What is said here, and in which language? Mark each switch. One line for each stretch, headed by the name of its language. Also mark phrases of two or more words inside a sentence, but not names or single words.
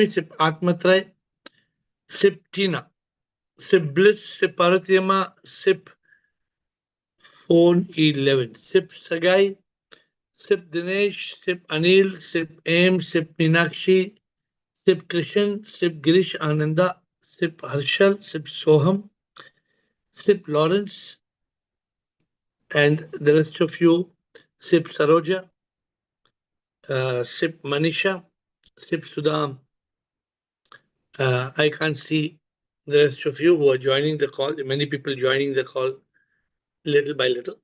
English: Sip Atmatray, Sip Tina, Sip Bliss, Sip Paratyama, Sip Phone 11, Sip Sagai, Sip Dinesh, Sip Anil, Sip Aim, Sip Meenakshi, Sip Krishan, Sip Girish Ananda, Sip Harshal, Sip Soham, Sip Lawrence, and the rest of you, Sip Saroja, Sip Manisha, Sip Sudam. I can't see the rest of you who are joining the call. Many people joining the call little by little.